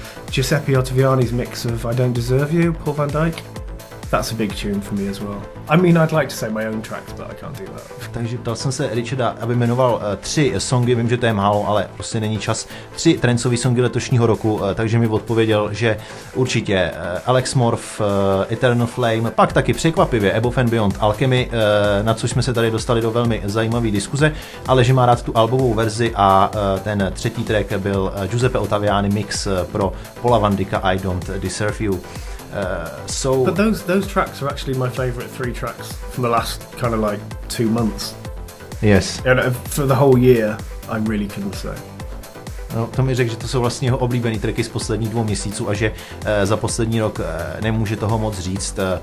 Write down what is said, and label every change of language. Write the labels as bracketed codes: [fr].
[en] Giuseppe Ottaviani's mix of I Don't Deserve You, Paul van Dyk. That's a big tune for me as well. I mean, I'd like to say my own tracks, but I can't do that. [cs] Takže ptal jsem se Richarda, aby jmenoval 3 songy, vím, že to je málo, ale prostě není čas. 3 trancový songy letošního roku, takže mi odpověděl, že určitě Alex Morph, Eternal Flame, pak taky překvapivě Above and Beyond, Alchemy, na což jsme se tady dostali do velmi zajímavé diskuze, ale že má rád tu albovou verzi a ten 3. track byl Giuseppe Ottaviani mix pro Paula van Dyka I Don't Deserve You. [en] But those tracks are actually my favourite 3 tracks from the last kind of like 2 months. Yes. And for the whole year, I really couldn't say. [cs] No, to mi řekl, že to jsou vlastně jeho oblíbený tracky z posledních 2 měsíců a že za poslední rok nemůže toho moc říct.